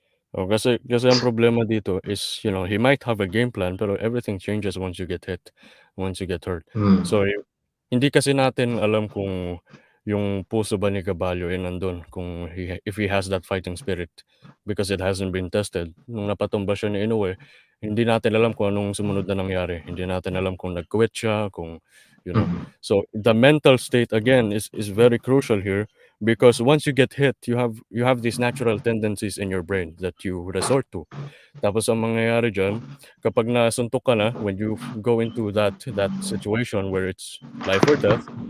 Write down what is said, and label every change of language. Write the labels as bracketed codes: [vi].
[en] Oh, [tl] kasi ang problema dito [en] is, you know, he might have a game plan pero everything changes once you get hit, once you get hurt. [tl] So, hindi kasi natin alam kung yung puso ba ni Gaballo ay nandun, kung [en] if he has that fighting spirit because it hasn't been tested. [tl] Nung napatumba siya ni Inoue, hindi natin alam kung anong sumunod na nangyari. Hindi natin alam kung nag-quit siya, kung, you know. [en] So, the mental state again is very crucial here. Because once you get hit, you have these natural tendencies in your brain that you resort to. [tl] Tapos ang mangyayari diyan, kapag nasuntok ka na, [en] when you go into that situation where it's life or death,